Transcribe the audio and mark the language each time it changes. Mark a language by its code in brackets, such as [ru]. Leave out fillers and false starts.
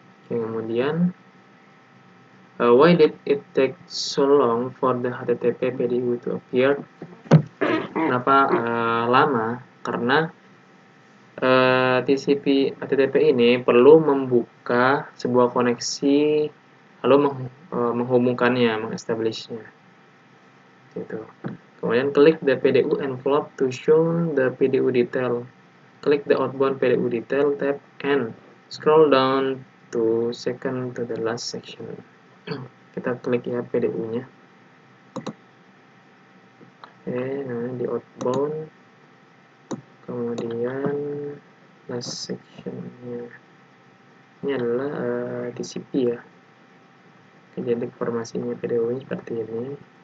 [id] Oke, kemudian [en] why did it take so long for the HTTP PDU to appear? [id] Kenapa lama? Karena TCP HTTP ini perlu membuka sebuah koneksi lalu menghubungkannya, mengestablishnya. Gitu. Kemudian klik [en] the PDU envelope to show the PDU detail. Klik the outbound PDU detail tab and scroll down to second to the last section. [id] Kita klik ya PDU-nya. Oke, nah di outbound, kemudian last section-nya ini adalah TCP ya. Jadi informasinya PDU-nya seperti ini.